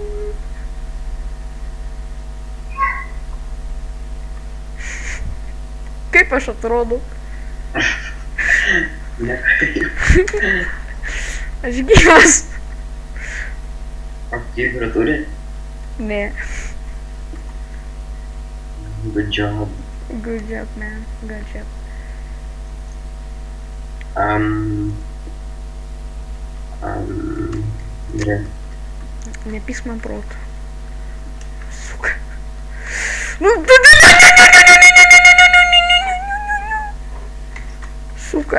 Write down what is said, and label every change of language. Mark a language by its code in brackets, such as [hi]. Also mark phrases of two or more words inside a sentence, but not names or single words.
[lt] Kaip aš atrodau? Nekaip. Aš gyvas. O kiberą turi? Ne. [en] Good job. Good job, man. Good job. [lt] Gerai. Nepysk man proto. Suka. Suka.